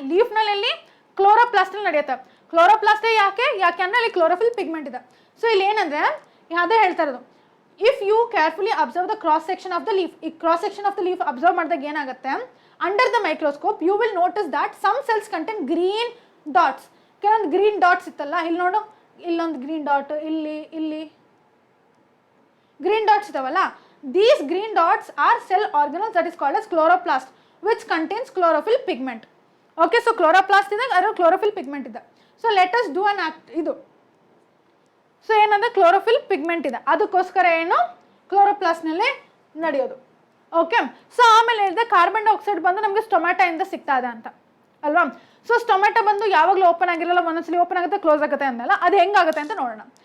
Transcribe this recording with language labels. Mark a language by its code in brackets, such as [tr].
[kn] ಲೀಫ್ನಲ್ಲಿ ಎಲ್ಲಿ, ಕ್ಲೋರೋಪ್ಲಾಸ್ಟಲ್ಲಿ ನಡೆಯುತ್ತೆ. ಕ್ಲೋರೋಪ್ಲಾಸ್ಟೇ ಯಾಕೆ ಅಂದರೆ ಅಲ್ಲಿ ಕ್ಲೋರೋಫಿಲ್ ಪಿಗ್ಮೆಂಟ್ ಇದೆ. [en] so [kn] ಇಲ್ಲಿ ಏನಂದರೆ ಅದೇ ಹೇಳ್ತಾ ಇರೋದು, [en] if you carefully observe the cross section of the leaf, ಈ cross section of the leaf [kn] observe ಮಾಡಿದಾಗ ಏನಾಗುತ್ತೆ, [en] Under the microscope you will notice that some cells contain green dots. [kn] ಕೆಲವೊಂದು ಗ್ರೀನ್ ಡಾಟ್ಸ್ ಇತ್ತಲ್ಲ, ಇಲ್ಲಿ ನೋಡು, ಇಲ್ಲೊಂದು ಗ್ರೀನ್ ಡಾಟ್, ಇಲ್ಲಿ green dots ಇದಾವಲ್ಲ, [en] these green dots are cell organelles that is called as chloroplast, which contains chlorophyll pigment. Okay, so chloroplast ಇದೆ, ಅದರ chlorophyll pigment ಇದೆ. So let us do an act ಇದು. [kn] ಸೊ ಏನಂದ್ರೆ chlorophyll pigment ಇದೆ, ಅದಕ್ಕೋಸ್ಕರ ಏನು ಕ್ಲೋರೋಪ್ಲಾಸ್ಟ್ನಲ್ಲೇ ನಡೆಯೋದು. ಓಕೆ. ಸೊ ಆಮೇಲೆ ಹೇಳಿದೆ ಕಾರ್ಬನ್ ಡೈಆಕ್ಸೈಡ್ ಬಂದು ನಮಗೆ ಸ್ಟೊಮ್ಯಾಟೋಯಿಂದ ಸಿಗ್ತಾ ಇದೆ ಅಂತ ಅಲ್ವಾ. ಸೊ ಸ್ಟೊಮ್ಯಾಟೋ ಬಂದು ಯಾವಾಗಲೂ ಓಪನ್ ಆಗಿರಲ್ಲ, ಒಂದೊಂದ್ಸಲಿ ಓಪನ್ ಆಗುತ್ತೆ ಕ್ಲೋಸ್ ಆಗುತ್ತೆ ಅಂದಲ್ಲ, ಅದು ಹೆಂಗಾಗುತ್ತೆ ಅಂತ ನೋಡೋಣ.